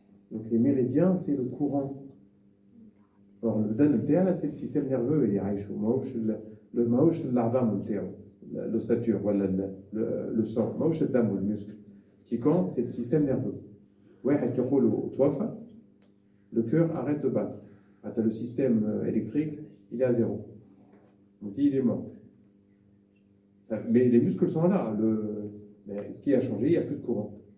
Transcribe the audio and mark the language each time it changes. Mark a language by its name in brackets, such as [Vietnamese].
[French] Donc les méridiens c'est le courant. Alors le [Arabic] بدن نتاعنا [French] c'est le système nerveux [Arabic] اللي عايشه, ماهوش العظام نتاعو [French] l'ossature [Arabic] ولا [French] le sang, [Arabic] ماهوش الدم والمسك. [French] Ce qui compte c'est le système nerveux. [Arabic] واحد يقولوا توفى, [French] le cœur arrête de battre. Le système électrique, il est à zéro. On dit il est mort. Mais les muscles sont là. Mais ce qui a changé, il n'y a plus de courant.